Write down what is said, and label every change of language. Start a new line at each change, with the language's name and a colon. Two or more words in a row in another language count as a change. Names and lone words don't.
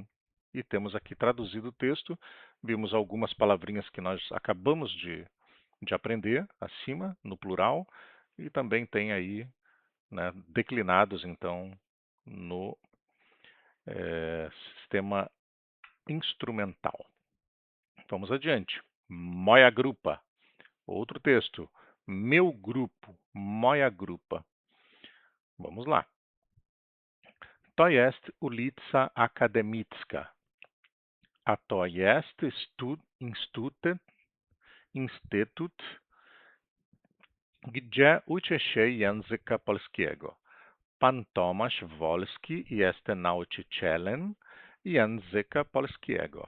Portuguese: E temos aqui traduzido o texto. Vimos algumas palavrinhas que nós acabamos de aprender acima, no plural. E também tem aí, né, declinados, então, no sistema instrumental. Vamos adiante.
Polish: Moja grupa.
Portuguese: Outro texto. Meu grupo.
Polish: Moja grupa.
Portuguese: Vamos lá.
Polish: To jest ulica Akademicka. A to jest instytut, gdzie uczy się języka polskiego. Pan Tomasz Wolski jest nauczycielem języka polskiego.